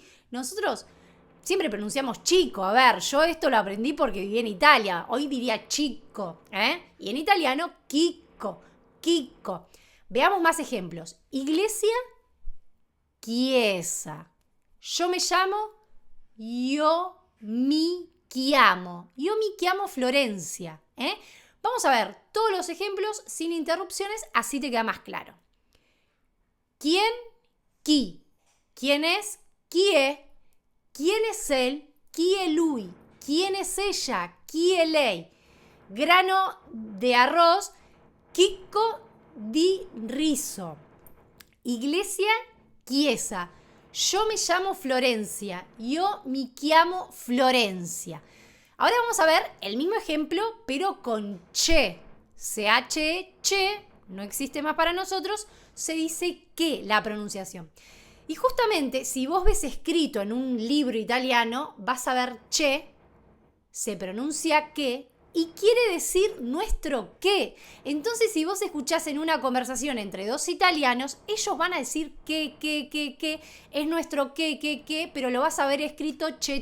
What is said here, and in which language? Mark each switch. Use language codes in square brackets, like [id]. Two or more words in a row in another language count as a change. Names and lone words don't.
[es] Nosotros siempre pronunciamos Chico. A ver, yo esto lo aprendí porque viví en Italia. Hoy diría Chico, ¿eh? Y en italiano, Kiko. Kiko. Veamos más ejemplos. Iglesia, chiesa. Yo me llamo, [it] yo mi chiamo. Yo mi chiamo Florencia. [es] Vamos a ver todos los ejemplos sin interrupciones, así te queda más claro. ¿Quién? Chi. ¿Quién es? [it] Chi è. [es] ¿Quién es él? [it] Chi è lui. [es] ¿Quién es ella? [it] Chi è lei. [es] Grano de arroz, [it] chicco di riso. [es] Iglesia, chiesa. Yo me llamo Florencia. [it] Yo mi chiamo Florencia. [es] Ahora vamos a ver el mismo ejemplo, pero con che. C-H-E, che, no existe más para nosotros, se dice que la pronunciación. Y justamente, si vos ves escrito en un libro italiano, vas a ver che, se pronuncia que, y quiere decir nuestro qué. Entonces, si vos escuchás en una conversación entre dos italianos, ellos van a decir que, es nuestro qué, pero lo vas a ver escrito che.